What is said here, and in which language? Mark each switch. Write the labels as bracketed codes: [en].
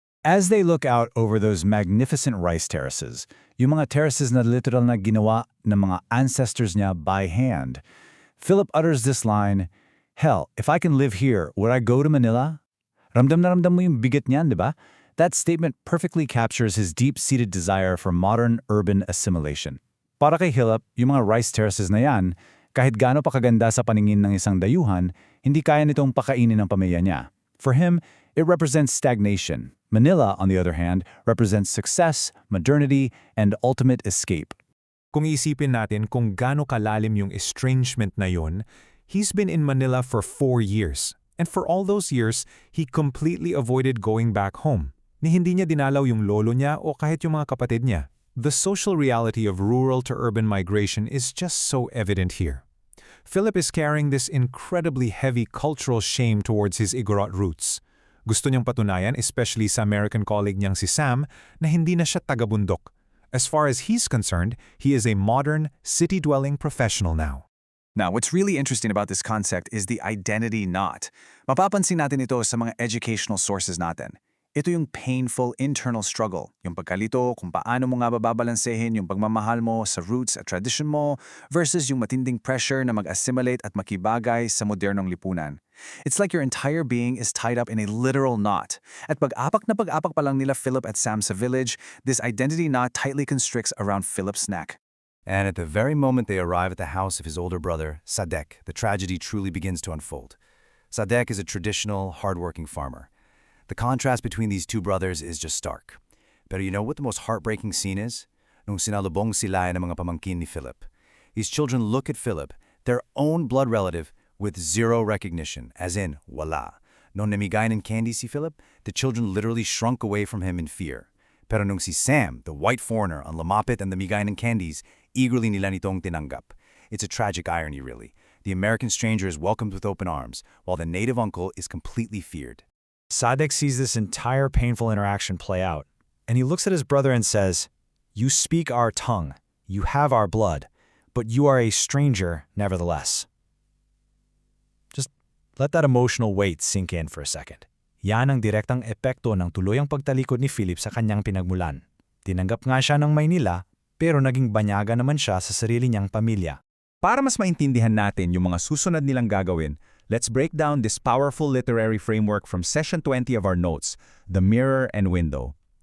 [en] As they look out over those magnificent rice terraces, [tl] yung mga terraces na literal na ginawa ng mga ancestors niya [en] by hand, Philip utters this line, "Hell, if I can live here, would I go to Manila?" [tl] Ramdam na ramdam mo yung bigat niyan, di ba? [en] That statement perfectly captures his deep-seated desire for modern urban assimilation. [tl] Para kay Philip, yung mga rice terraces na yan, kahit gaano pa kaganda sa paningin ng isang dayuhan, hindi kaya nitong pakainin ng pamilya niya. [en] For him, it represents stagnation. Manila, on the other hand, represents success, modernity, and ultimate escape. [tl] Kung isipin natin kung gaano kalalim yung estrangement na yun, [en] he's been in Manila for 4 years. And for all those years, he completely avoided going back home. [tl] Ni hindi niya dinalaw yung lolo niya o kahit yung mga kapatid niya. [en] The social reality of rural to urban migration is just so evident here. Philip is carrying this incredibly heavy cultural shame towards his Igorot roots. [tl] Gusto niyang patunayan, especially sa American colleague niyang si Sam, na hindi na siya taga-bundok. [en] As far as he's concerned, he is a modern, city-dwelling professional now. Now, what's really interesting about this concept is the identity knot. [tl] Mapapansin natin ito sa mga educational sources natin. Ito yung painful internal struggle, yung pagkalito kung paano mo nga babalansehin yung pagmamahal mo sa roots at tradition mo versus yung matinding pressure na mag-assimilate at makibagay sa modernong lipunan. [en] It's like your entire being is tied up in a literal knot. [tl] At pag-apak na pag-apak pa lang nila Philip at Sam sa village, [en] this identity knot tightly constricts around Philip's neck. And at the very moment they arrive at the house of his older brother, Sadek, the tragedy truly begins to unfold. Sadek is a traditional, hardworking farmer. The contrast between these two brothers is just stark. Pero you know what the most heartbreaking scene is? [tl] Nung sinalubong sila ng mga pamangkin ni Philip. [en] These children look at Philip, their own blood relative, with zero recognition, as in, wala. [tl] Nung namigayan ng candy si Philip, [en] the children literally shrunk away from him in fear. [tl] Pero nung si Sam, [en] the white foreigner, [tl] ang lumapit and namigayan ng candies, eagerly nila nitong tinanggap. [en] It's a tragic irony, really. The American stranger is welcomed with open arms, while the native uncle is completely feared. Sadek sees this entire painful interaction play out, and he looks at his brother and says, You speak our tongue, you have our blood, but you are a stranger nevertheless. Just let that emotional weight sink in for a second. [tl] Yan ang direktang epekto ng tuluyang pagtalikod ni Philip sa kanyang pinagmulan. Tinanggap nga siya ng Maynila, pero naging banyaga naman siya sa sarili niyang pamilya. Para mas maintindihan natin yung mga susunod nilang gagawin, [en] let's break down this powerful literary framework from Session 20 of our notes, The Mirror and Window.